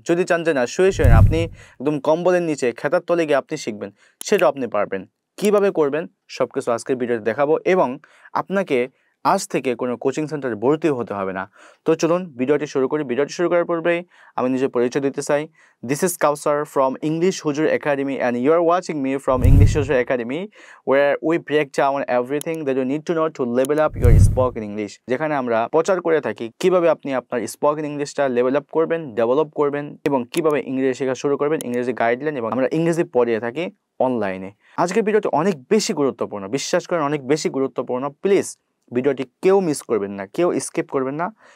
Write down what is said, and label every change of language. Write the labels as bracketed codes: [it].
[bn] যদি চান যে না শুয়ে শুয়ে না, আপনি একদম কম্বলের নিচে খেতার তলে গিয়ে আপনি শিখবেন, সেটাও আপনি পারবেন। কিভাবে করবেন সব কিছু আজকের ভিডিওতে দেখাবো, এবং আপনাকে আজ থেকে কোনো কোচিং সেন্টারে ভর্তি হতে হবে না। তো চলুন ভিডিওটি শুরু করি। ভিডিওটি শুরু করার পূর্বেই আমি নিজের পরিচয় দিতে চাই। [en] This is Kausar from English Hujur Academy, and you are watching me from English Hujur Academy, where we break down everything that you need to know to level up your spoken English. [bn] যেখানে আমরা প্রচার করে থাকি কিভাবে আপনি আপনার spoken ইংলিশটা level up করবেন, ডেভেলপ করবেন, এবং কিভাবে ইংরেজি শেখা শুরু করবেন, ইংরেজি গাইডলাইন, এবং আমরা ইংরেজি পড়িয়ে থাকি অনলাইনে। আজকের ভিডিওটি অনেক বেশি গুরুত্বপূর্ণ, বিশ্বাস করেন অনেক বেশি গুরুত্বপূর্ণ। প্লিজ ভিডিওটি কেউ মিস করবেন না, কেউ স্কিপ করবেন না।